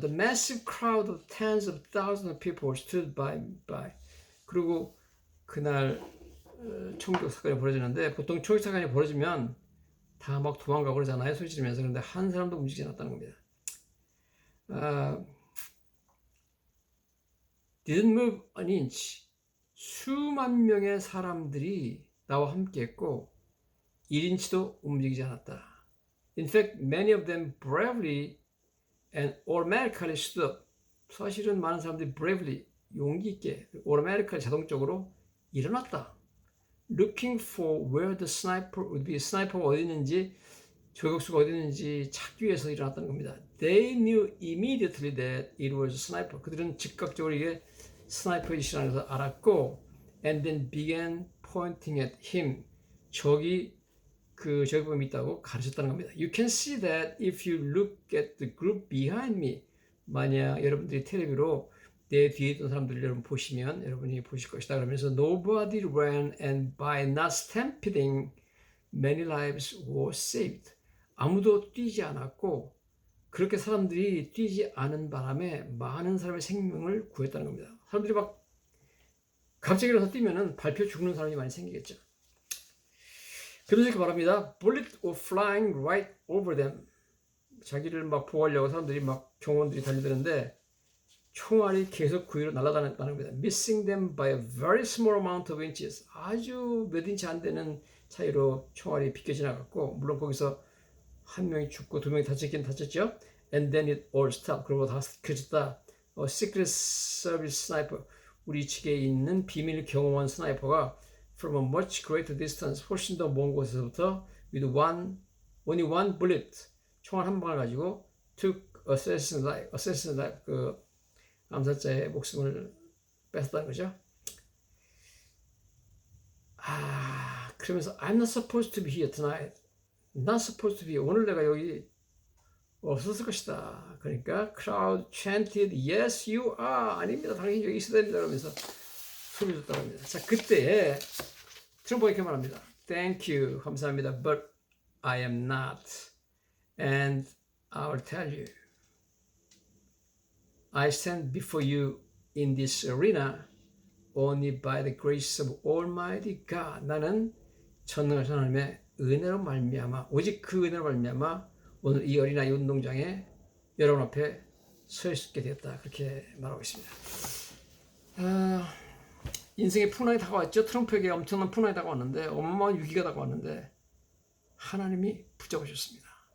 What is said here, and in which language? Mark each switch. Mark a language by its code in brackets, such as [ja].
[en] The massive crowd of tens of thousands of people stood by. [ko] 그리고 그날 총격 사건이 벌어지는데 보통 총격 사건이 벌어지면 다 막 도망가고 그러잖아요. 소리 지르면서. 그런데 한 사람도 움직이지 않았다는 겁니다. [en] Didn't move an inch. [ko] 수만 명의 사람들이 나와 함께 했고 1인치도 움직이지 않았다. [en] In fact, many of them bravely and automatically stood up. [ko] 사실은 많은 사람들이 [en] bravely, [ko] 용기 있게, [en] automatically [ko] 자동적으로 일어났다. [en] Looking for where the sniper would be. [ko] 스나이퍼가 어디 있는지, 저격수가 어디 있는지 찾기 위해서 일어났다는 겁니다. [en] They knew immediately that it was a sniper. [ko] 그들은 즉각적으로 이게 스나이퍼이시라는 것을 알았고 [en] and then began pointing at him. [ko] 저기 그 저격범이 있다고 가르쳤다는 겁니다. [en] You can see that if you look at the group behind me. [ko] 만약 여러분들이 텔레비로 내 뒤에 있던 사람들을 여러분 보시면 여러분이 보실 것이다. 그러면서 [en] nobody ran and by not stampeding many lives were saved. [ko] 아무도 뛰지 않았고 그렇게 사람들이 뛰지 않은 바람에 많은 사람의 생명을 구했다는 겁니다. 사람들이 막 갑자기 일어나서 뛰면은 밟혀 죽는 사람이 많이 생기겠죠. 그래서 이렇게 말합니다. [en] Bullets were flying right over them. [ko] 자기를 막 보호하려고 사람들이 막 경호원들이 달려드는데 총알이 계속 그 위로 날아다녔다는 겁니다. [en] Missing them by a very small amount of inches. [ko] 아주 몇 인치 안 되는 차이로 총알이 비껴 지나갔고, 물론 거기서 한 명이 죽고 두 명이 다쳤긴 다쳤죠. [en] And then it all stopped. [ko] 그리고 다 켜졌다. [en] Secret Service sniper, [ko] 우리 측에 있는 비밀 경호원 스나이퍼가 [en] from a much greater distance, [ko] 훨씬 더 먼 곳에서부터 [en] with only one bullet, [ko] 총알 한 방을 가지고 [en] took assassin's life, [ko] 그 암살자의 목숨을 뺏었다는 거죠. 그러면서 [en] I'm not supposed to be here tonight. Not supposed to be. [ko] 오늘 내가 여기 없었을 것이다. 그러니까 [en] crowd chanted, yes you are. [ko] 아닙니다. 당연히 여기 있어야 됩니다. 그러면서 소리 줬다고 합니다. 자, 그때 트럼프가 이렇게 말합니다. [en] Thank you. [ko] 감사합니다. [en] But I am not. And I'll tell you. I stand before you in this arena only by the grace of Almighty God. [ko] 나는 전능하신 하나님의 은혜로 말미암아, 오직 그 은혜로 말미암아 오늘 이 어린아이 운동장에 여러분 앞에 서 있게 되었다. 그렇게 말하고 있습니다. 인생의 풍랑이 다가왔죠. 트럼프에게 엄청난 풍랑이 다가왔는데, 어마어마한 위기가 다가왔는데 하나님이 붙잡으셨습니다.